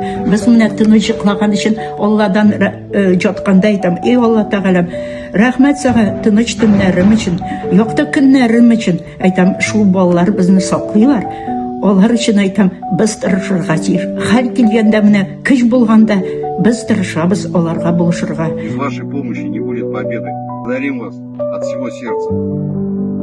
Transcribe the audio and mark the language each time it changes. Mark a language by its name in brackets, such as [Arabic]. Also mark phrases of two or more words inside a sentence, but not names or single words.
[Tatar] Без менә тынычлыклаган өчен Алладан җатканда айтам. Эй Алла Тәгаләм, рәхмәт сиңа тыныч төннәрем өчен, якты көннәрем өчен. Айтам, шул балалар безне саклыйлар. Алар өчен айтам, без тырышырга тиеш. Хәл килгәндә менә көч булганда без тырышабыз аларга булышырга. [Russian] Без вашей помощи не будет победы. Благодарим вас от всего сердца.